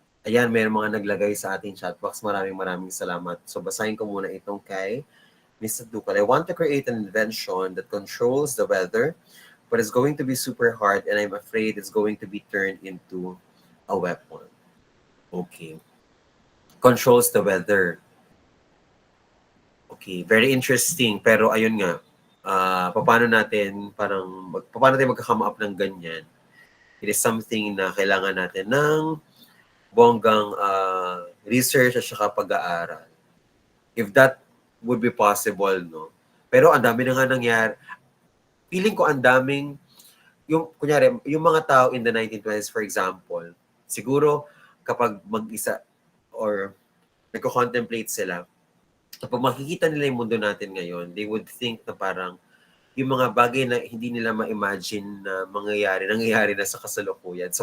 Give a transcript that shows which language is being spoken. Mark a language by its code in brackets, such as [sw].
[tl] Ayan, may mga naglagay sa ating chat box. Maraming maraming salamat. So, basahin ko muna itong kay Mr. Ducal. [en] I want to create an invention that controls the weather, but it's going to be super hard and I'm afraid it's going to be turned into a weapon. Okay. Controls the weather. Okay, very interesting. [tl] Pero ayun nga, paano natin paano tayo magka-come up ng ganyan? [en] It is something [tl] na kailangan natin ng bonggang research at saka pag-aaral. [en] If that would be possible, no? [tl] Pero ang dami na nga nangyari. Feeling ko ang daming, kunyari, yung mga tao [en] in the 1920s, for example, [tl] siguro kapag mag-isa or nagko-contemplate sila, kapag makikita nila yung mundo natin ngayon, [en] they would think [tl] na parang yung mga bagay na hindi nila ma-imagine na nangyayari na sa kasalukuyan.